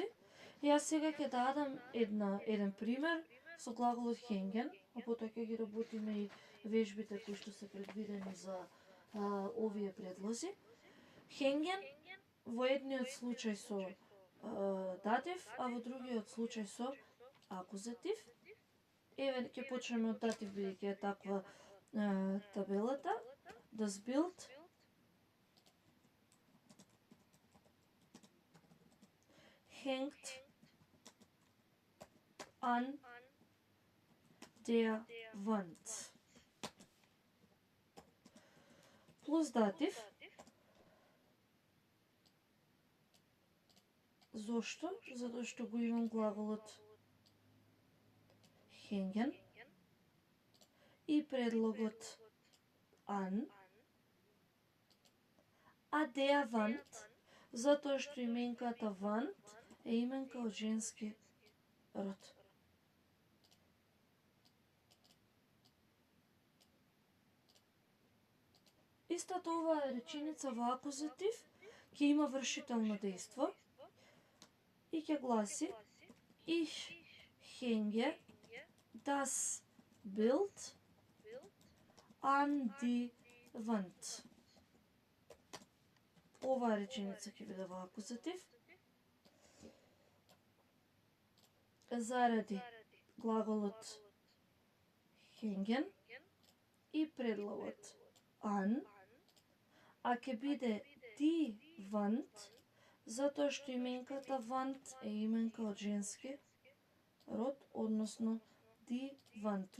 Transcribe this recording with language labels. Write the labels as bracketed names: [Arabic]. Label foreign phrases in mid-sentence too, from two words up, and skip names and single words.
[Macedonian] Јас сега ќе дадам еден пример со глаголот hängen, а потоа ќе ги работиме и вежбите кои што се предвидени за овие предлози. Hängen во едниот случај со датив, а во другиот случај со акузатив. Еве ќе почнеме од датив, бидејќи е таква табелата. [German] Das Bild hängt an der Wand. [Macedonian] Плюс датив. Зошто? Затоа што го имам глаголот hängen и предлогот an, а [German] der Wand, [Macedonian] затоа што именката Wand е именка од женски род. Истата оваа реченица во акузатив ќе има вршително дејство и ќе гласи [German] Ich hänge das Bild an die Wand. [Macedonian] Оваа реченица ќе биде во акузатив. Заради глаголот hängen и предлогот an, а ќе биде [German] die Wand, [Macedonian] затоа што именката Wand е именка од женски род, односно [German] die Wand.